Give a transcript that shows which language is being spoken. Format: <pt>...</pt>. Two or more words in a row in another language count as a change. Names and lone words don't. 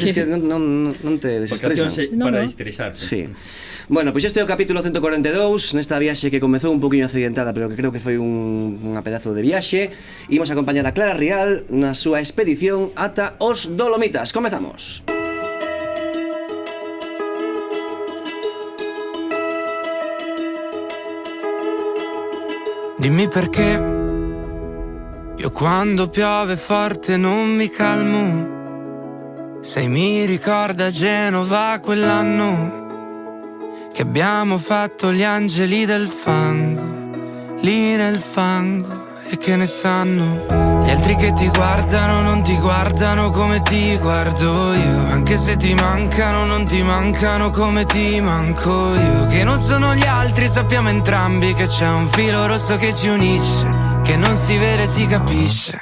<gl>Son viaxes que non te desestresan. Para estresarse. Sí. Bueno, pois este é o capítulo 142, nesta viaxe que comezou un poquinho accidentada, pero que creo que foi unha pedazo de viaxe. Imos acompañar a Clara Rial na súa expedición ata os Dolomitas. Comezamos.</gl> <it>Dimmi perché io quando piove forte non mi calmo. Se mi ricorda Genova quell'anno che abbiamo fatto gli angeli del fango, lì nel fango, e che ne sanno gli altri che ti guardano, non ti guardano come ti guardo io, anche se ti mancano, non ti mancano come ti manco io, che non sono gli altri, sappiamo entrambi che c'è un filo rosso che ci unisce, che non si vede, si capisce.</it>